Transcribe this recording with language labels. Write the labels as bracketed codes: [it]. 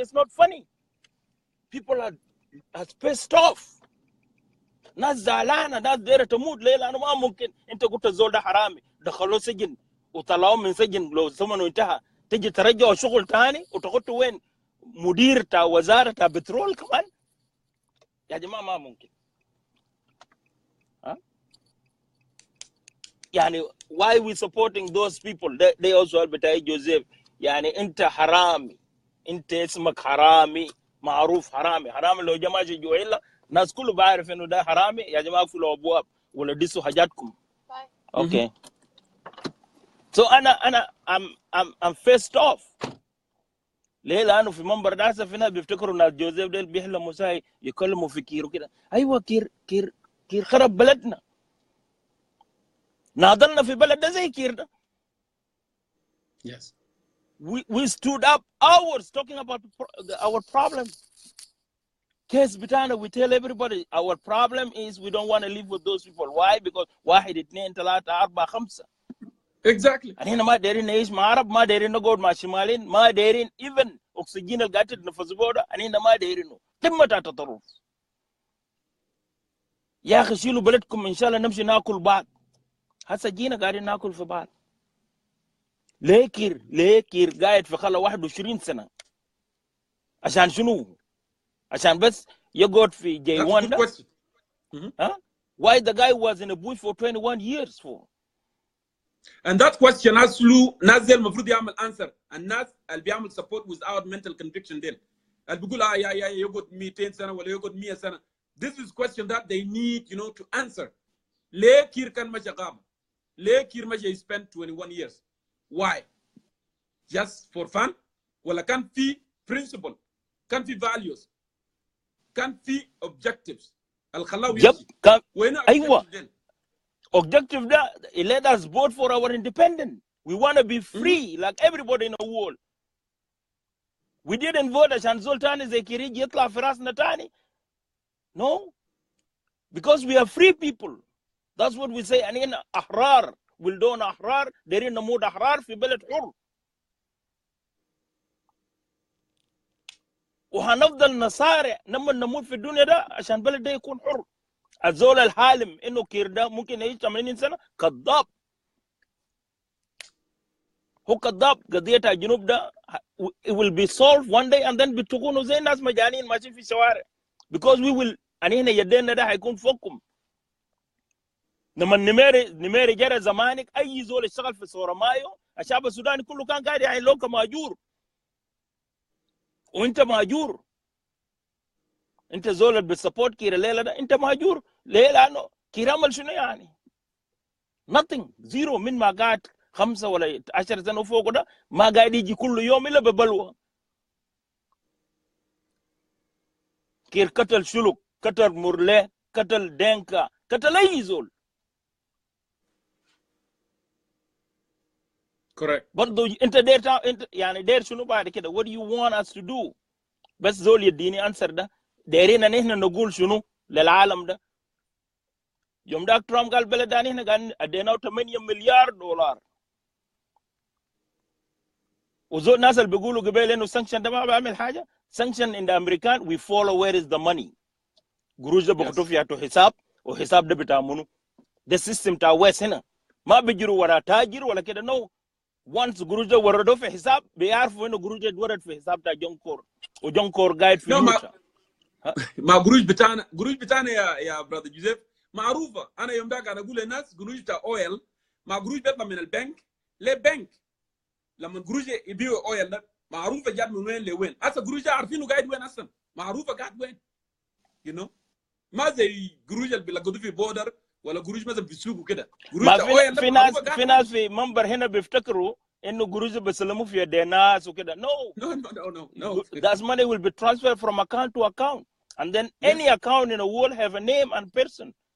[en] It's not funny. People are pissed off. [ar] ناس زعلانه، ناس دايره تموت. ليه؟ لانه ما ممكن انت قلت الزول ده حرامي دخلوه سجن وطلعوه من سجن لو زمنه انتهى، تجي ترجعه شغل ثاني وتحطه وين؟ مدير بتاع وزاره بتاع بترول كمان. يا جماعه ما ممكن. ها يعني [en] why we supporting those people؟ they also [ar] بتاع جوزيف. يعني انت حرامي، انت اسمك حرامي معروف حرامي. حرامي لو جماعه جوا الا الناس كله بعرف انه ده حرامي. يا جماعه اقفلوا ابواب ولا دسوا حاجاتكم. [en] Okay so انا I'm pissed off. [ar] ليه؟ لانه في منبر ده في ناس بيفتكروا ناس جوزيف ديل بيحلموا ساي يكلموا في كير وكده. ايوه كير خرب بلدنا. ناضلنا في بلد ده زي كير ده. [en] Yes. We stood up hours talking about our problem. Case بتاعنا we tell everybody our problem is we don't want to live with those people. Why? Because 1 2 3 4 5. Exactly. [ar] هنا ما دايرين نعيش مع عرب، ما دايرين نقعد مع شمالين، ما دايرين even اكسجين اللي قاعد تتنفس بيه ده هنا ما دايرينه. قمه التطرف. يا اخي شيلوا بلدكم ان شاء الله نمشي ناكل بعض. هسه جينا قاعدين ناكل في بعض. ليه كير قاعد في خلا 21 سنه عشان شنو؟ عشان بس يقعد في جي 1 ده. [en] ها why the guy was in a bush for 21 years for؟ And that question [ar] ناس زي المفروض يعمل answer. الناس اللي بيعمل [en] support without mental conviction [ar] ديل اللي بيقول يا يقعد 200 سنه ولا يقعد 100 سنه. [en] This is question that they need to answer. [ar] ليه كير كان ماشي غابه؟ ليه كير ماشي spent 21 years؟ [en] Why؟ Just for fun؟ [ar] ولا كان في principle؟ كان في values؟ كان في objectives اللي خلاه يمشي؟ وين [en] ايوه objective ده let us vote for our independence. We want to be free like everybody in the world. We didn't vote [ar] عشان زول تاني زي كيريج يطلع في راسنا تاني. [en] No, because we are free people. That's what we say. [ar] أنينا أحرار، ولدون أحرار، دايرين نموت أحرار في بلد حر. وهنفضل نصارع نمن نموت في الدنيا ده عشان بلد ده يكون حر. الزول الحالم انه كير ده ممكن يعيش 80 سنه كذاب. هو كذاب. قضيه الجنوب ده [en] it will be solved one day and then [ar] بتكونوا زي الناس مجانين ماشيين في الشوارع [en] because we will. [ar] هنا يدينا ده هيكون فوقكم. لما نميري جرى زمانك اي زول اشتغل في صوره مايو الشعب السوداني كله كان قاعد يعني لوك ماجور وانت ماجور. انت زول اللي بتسبورت كير الليله ده انت ماجور. ليه؟ لانه كير عمل شنو يعني؟ [en] nothing zero. [ar] من ما قاعد 5 ولا 10 سنه وفوق ده ما قاعد يجي كل يوم الا ببلوه. كير قتل شلوك، قتل مرلي، قتل دينكا، قتل اي زول. [en] correct. [ar] برضه انت انت يعني داير شنو بعد كده؟ [en] what do you want us to do؟ [ar] بس زول يديني انسر ده. دايرين نحن نقول شنو للعالم ده؟ يوم داك ترامب قال بلداني هنا قال ادينا 8 مليار دولار. وزول الناس اللي بيقولوا قبل انه سانكشن ده ما بيعمل حاجه. سانكشن ان الامريكان [en] we follow where is the money. [ar] قروش ده بيحطوا فيها حساب وحساب ده بتاع منو؟ ده السيستم بتاع ويس هنا ما بيجروا ورا تاجر ولا كده. نو وانس قروش ده وردوا في حساب بيعرفوا انه قروش ده ورد في حساب بتاع جونكور وجونكور قاعد في يوتا. ما قروش بتاعنا يا برادر جوزيف معروفه. انا يوم ده انا اقول للناس قروش بتاع اويل ما قروش بيطلع من البنك. ليه بنك؟ لما قروش يبيعوا اويل ده معروفه جات من وين لوين. هسه قروش ده عارفينه قاعد وين اصلا، معروفه قاعد وين. [en] you know [ar] ما زي قروش اللي بيلقطوه في بودر ولا قروش مثلا في السوق وكده. قروش ما ده اويل في ناس في ناس في منبر هنا بيفتكروا انه قروش بيسلموا في يد الناس وكده. [en] No. That money will be transferred from account to account, and then any account in the world have a name and person.